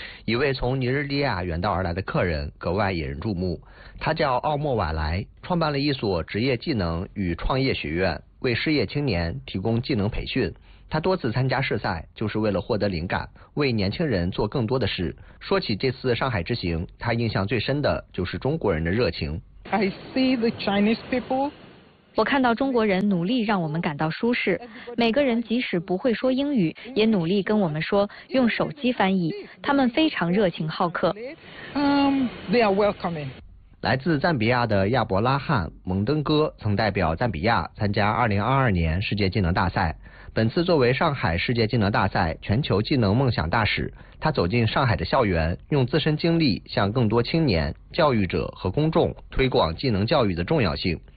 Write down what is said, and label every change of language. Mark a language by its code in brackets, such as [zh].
[zh] 一位从尼日利亚远道而来的客人格外引人注目，他叫奥莫瓦莱，创办了一所职业技能与创业学院，为失业青年提供技能培训。他多次参加试赛，就是为了获得灵感，为年轻人做更多的事。说起这次上海之行，他印象最深的就是中国人的热情。 [en] I see the Chinese people. [zh] 我看到中国人努力让我们感到舒适，每个人即使不会说英语也努力跟我们说，用手机翻译，他们非常热情好客。 [en] They are welcoming. [zh] 来自赞比亚的亚伯拉罕·蒙登哥曾代表赞比亚参加2022年世界技能大赛，本次作为上海世界技能大赛全球技能梦想大使，他走进上海的校园，用自身经历向更多青年、教育者和公众推广技能教育的重要性。